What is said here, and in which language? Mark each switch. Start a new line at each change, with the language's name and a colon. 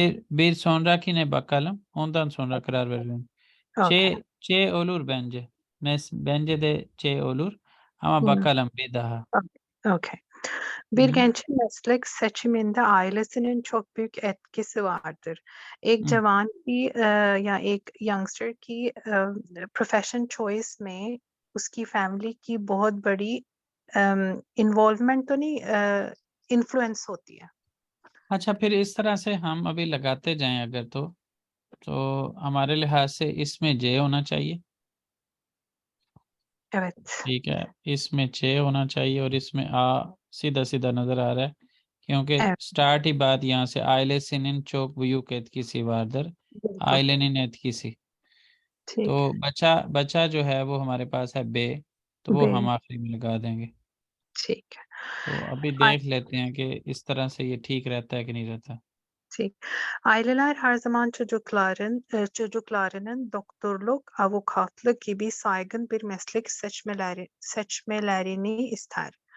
Turkish: Bir sonrakine bakalım. Ondan sonra karar verelim.
English: Okay.
Turkish: C olur bence. Bence de C olur. Ama bakalım bir daha. Okay. Bir Hı. gençin meslek seçiminde ailesinin çok büyük etkisi vardır.
Hindi: एक Hı. जवान की या एक youngster की profession choice में उसकी family की बहुत बड़ी इन्वॉल्वमेंट तो नहीं इन्फ्लुएंस होती है। अच्छा, फिर इस तरह से हम अभी लगाते जाएं अगर तो हमारे लिहाज से इसमें J होना चाहिए।
Turkish: Evet.
Hindi: ठीक है, इसमें 6 होना चाहिए और इसमें सीधा सीधा नजर आ रहा है क्योंकि
Turkish: Evet.
Hindi: स्टार्ट ही बात यहाँ से
Turkish: ailesinin çok büyük etkisi vardır,
Hindi: बिल्कुल
Turkish: ailenin etkisi।
Hindi: ठीक तो बचा बचा जो है वो हमारे पास है बे, तो वो बे हम आखिरी में लगा देंगे। ठीक है तो अभी आ- देख लेते हैं कि इस तरह से ये ठीक रहता है कि नहीं रहता। ठीक.
Turkish: Aileler her zaman çocuklarının doktorluk, avukatlık gibi saygın bir meslek seçmelerini ister.